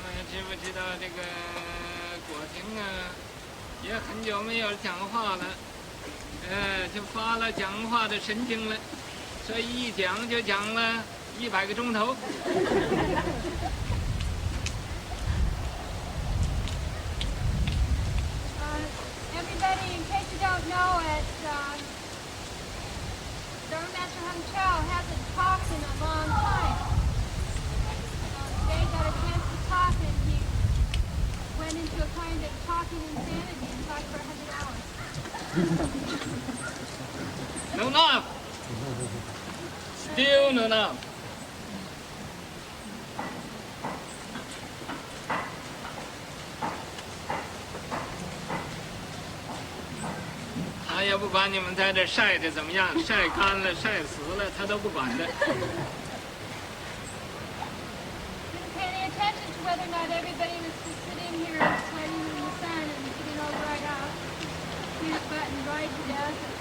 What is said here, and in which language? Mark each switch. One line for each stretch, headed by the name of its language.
Chinese: 知不知道这个果婷啊，也很久没有讲话了，就发了讲话的神经了，所以一讲就讲了100个钟头。
English: Everybody, in case you don't know it, Dharma Master Hung Chow hasn't talked in a long time. Today got a chance to talk, and he went into a kind of talking insanity and talked for 100 hours. No enough. Still no enough.
Chinese: 他也不管你们在这晒的怎么样，晒干了、晒死了，他都不管的。
English: Didn't pay any attention to whether or not everybody was just sitting here sweating in the sun and getting all dried out, peanut butter and dried to death.